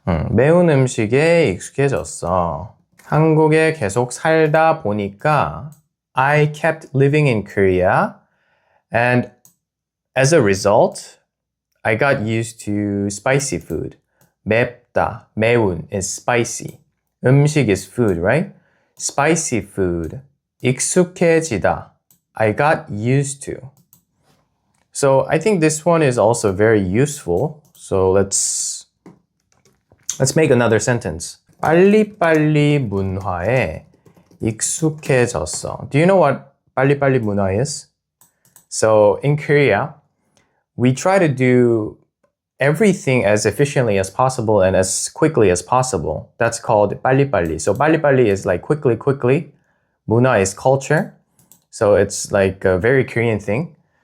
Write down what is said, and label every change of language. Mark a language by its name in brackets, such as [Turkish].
[Korean] 매운 음식에 익숙해졌어. 한국에 계속 살다 보니까 [English] I kept living in Korea and as a result, I got used to spicy food. 맵다, 매운 is spicy. 음식 is food, right? Spicy food. 익숙해지다. I got used to. So I think this one is also very useful. So let's make another sentence. [Korean] 빨리빨리 문화에 익숙해졌어. [English] Do you know what 빨리빨리 문화 is? So in Korea, we try to do everything as efficiently as possible and as quickly as possible. That's called 빨리빨리. So 빨리빨리 is like quickly. 문화 is culture. So it's like a very Korean thing.